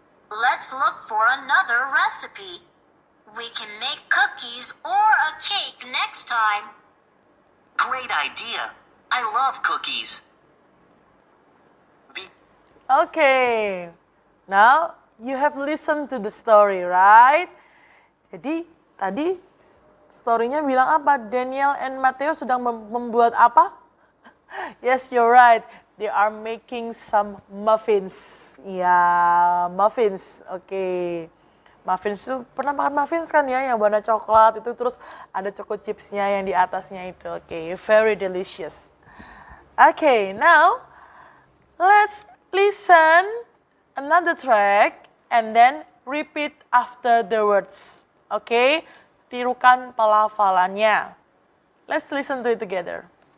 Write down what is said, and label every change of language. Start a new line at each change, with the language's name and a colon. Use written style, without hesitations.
English: Let's look for another recipe. We can make cookies or a cake next time. Great idea. I love cookies. Okay. Now, you have listened to the story, right?
Indonesian: Jadi, tadi story-nya bilang apa? Daniel and Mateo sedang membuat apa?
English: Yes, you're right. They are making some muffins.
Indonesian: Ya, muffins. Oke. Muffins itu, pernah makan muffins kan ya? Yang warna coklat itu, terus ada choco chipsnya yang di atasnya itu.
English: Oke, very delicious. Okay, now, let's listen another track and then repeat after the words. Okay?
Indonesian: Tirukan pelafalannya.
English: Let's listen to it together.